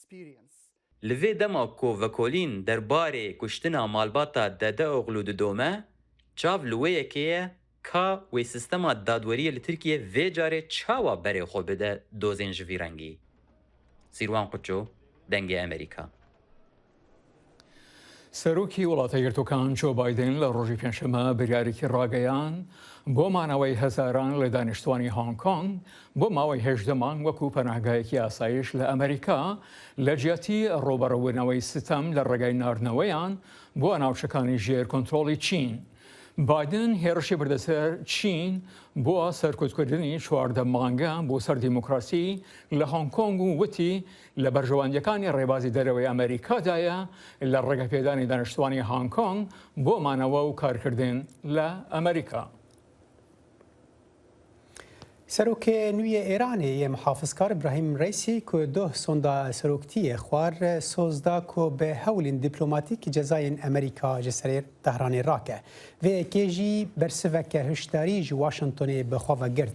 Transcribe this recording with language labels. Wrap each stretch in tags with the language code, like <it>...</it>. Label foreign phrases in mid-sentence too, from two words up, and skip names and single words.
<ku>Li vê dema ku vekolîn derbarê kuştina malbata dede oğlu didome, çav li wê yekê ye ka wê sistema dadweriyê li Tirkiye vê carê çawa berê xwe bide dozên ji vî rengî. Sîrwan Quço, Dengê Amerîka.</ku> <ckb>سەرۆکی وڵاتە یەکگرتووەکان جۆ بایدن لە ڕۆژی پێنجشەممە بریارێکی ڕاگەیان بۆ مانەوەی هەزاران لە دانیشتوانی هۆنگ کۆنگ بۆ ماوەی 18 مانگ وەکو پەناهگایەکی ئاسایش لە ئەمریکا لە جیاتی ڕۆبەڕەوونەوەی ستەم لە ڕێگای ناردنەوەیان بۆ ناوچەکانی ژێر کۆنتترۆلی چین. بایدن هێرشی بردەسەر چین بۆ سەرکوتکردنی 14 مانگە بۆ سەر دیموکراسی لە هۆنگ کۆنگ و وتی لە بەرژەوەندەکانی ڕێبازی دەرەوەی ئەمریکادایە لە ڕێگەپێدانی دانیشتوانی هۆنگ کۆنگ بۆ مانەوە و کارکردن لە ئەمریکا.</ckb> <ku>سەرۆکê nû yê Îranê yê muhafizkar İbrahim Reîsî ku doh sonda seroktiye xwar soz da ku bi hewlên dîplomatîk cezayên Amerîka ji serê Tehranê rake. Vê yekê jî bersiveke hişdarî ji Washingtonê bi xwe vegirt.</ku>